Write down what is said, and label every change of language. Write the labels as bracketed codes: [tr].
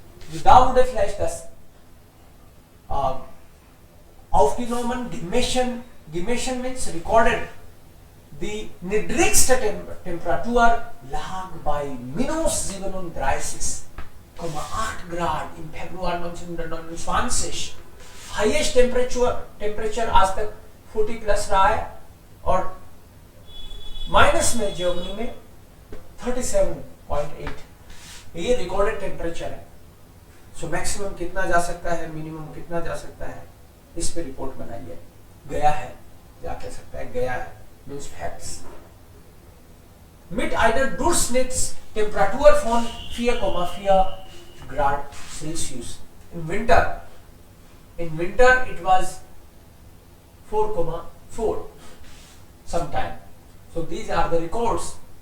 [de] Also da wurde vielleicht das aufgenommen, gemessen means recorded. Die niedrigste Temperatur lag bei minus 37,8 Grad im Februar 1929. [en] Highest temperature [hi] आज तक 40 plus रहा है और minus में Germany में 37.8 ये रिकॉर्डेड टेम्परेचर है. सो मैक्सिमम कितना जा सकता है, मिनिमम कितना जा सकता है, इस पे रिपोर्ट बनाई है. गया है, क्या कह सकता है, गया है means facts. [de] Mit einer Durchschnittstemperatur von 4,4 Grad Celsius. [en] In winter it was 4,4 sometime. So these are the records.